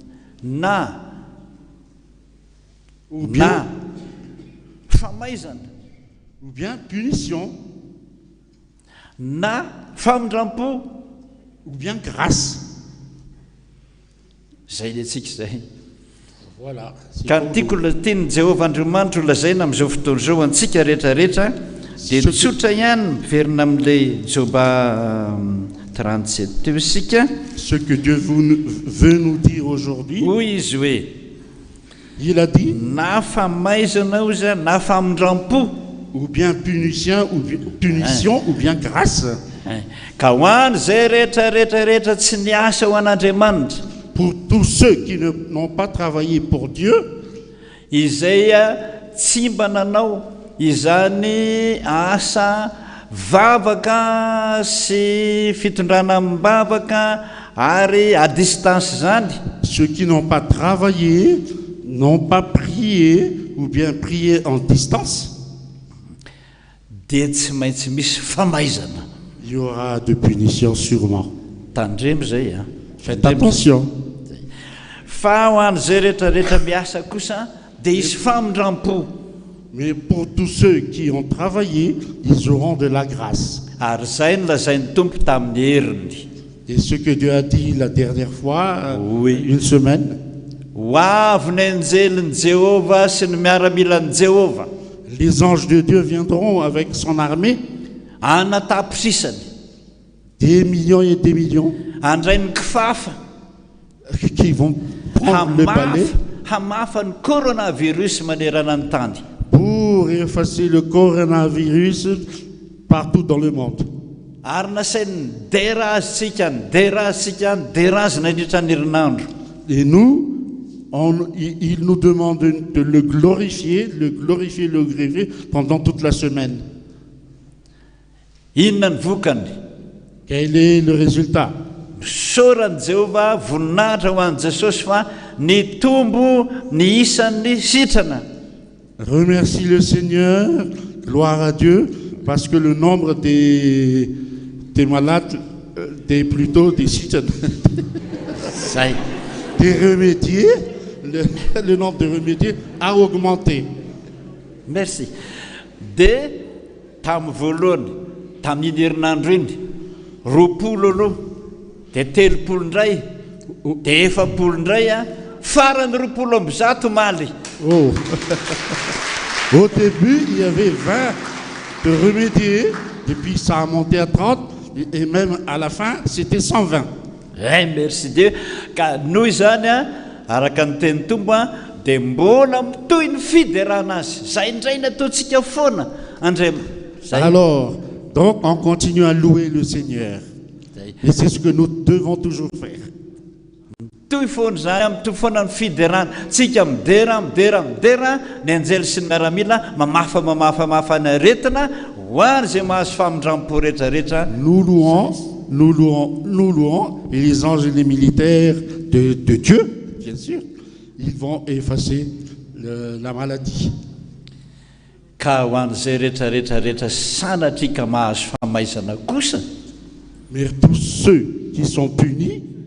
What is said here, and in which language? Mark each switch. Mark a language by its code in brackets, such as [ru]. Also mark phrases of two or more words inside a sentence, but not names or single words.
[fr] Ou bien punition. Ou bien grâce. Voilà. [mg] Ka tiako tiany Jehovah Andriamanitra lazaina amin'izao fotoana izao antsika rehetrarehetra dia tsotra ihany miverina amin'ilay Joba 37 teo isika. [fr] Ce que Dieu veut nous dire aujourd'hui. [mg] Hoy izy hoe [fr] il a dit [mg] na famaizana izy na famindrampo [fr] ou bien punition ou bien grâce. [mg] Ka ho any zay rehetrarehetra tsy niasa ho an'Andriamanitra. [fr] Pour tous ceux qui n'ont pas travaillé pour Dieu, [mg] izay tsy mba nanao izany asa vavaka sy fitondrana am-bavaka ary [fr] à distance [mg] zany. [fr] Ceux qui n'ont pas travaillé, n'ont pas prié ou bien prié en distance. [mg] Dia tsy maintsy misy famaizana. [fr] Il y aura de punitions sûrement. [mg] Tandremo zay a. [fr] Faites attention. [mg] Fa ho an'izay rehetrarehetra miasa kosa dia hisy famindrampo. [fr] Mais pour tous ceux qui ont travaillé, ils auront de la grâce. [mg] Ary zay no lazain'ny Tompo tamin'ny heriny. [fr] Et ce que Dieu a dit la dernière fois, une semaine. [mg] Ho avy ny anjelin'i Jéhovah sy ny miaramilan'i Jéhovah. [fr] Les anges de Dieu viendront avec son armée. [mg] Anatapisisany. [fr] Des millions et des millions. [mg] Andray ny kifafa. [fr] Qui vont prendre le balai. [mg] Hamafa ny coronavirus manerana ny tany. [fr] Pour effacer le coronavirus partout dans le monde. [mg] Ary nasainy dérazitsika, dérazitsika, dérazina nandritra ny herinandro. [fr] Et nous, il nous demande de le glorifier, le glorifier pendant toute la semaine. Quel est le résultat? Remercie le Seigneur, gloire à Dieu, parce que le nombre des malades, plutôt des citoyens, des remédiés, le nombre de remédiés a augmenté. Merci. [mg] De tam voalohany tamin'ny herinandro iny 20 aloha de 30 indray de 40 indray a farany 20 maly. Oh. [fr] Au début, il y avait 20 de remédiés, et puis ça a monté à 30, et même à la fin, c'était 120. Merci Dieu. [mg] Ka noho izany a araka ny teny tombo a de mbola mitohy ny fiderana azy. Zay indray nataontsika foana. [fr] Alors, donc on continue à louer le Seigneur. Et c'est ce que nous devons toujours faire. [mg] Toy foana zany amitohy foana ny fiderana. Tsika midera ny anjely sy ny miaramila mamafa ny aretina ho any zay mahazo famindrampo rehetrarehetra. [fr] Nous louons, et les anges et les militaires de Dieu, bien sûr, ils vont effacer la maladie. Mais tous ceux qui sont punis,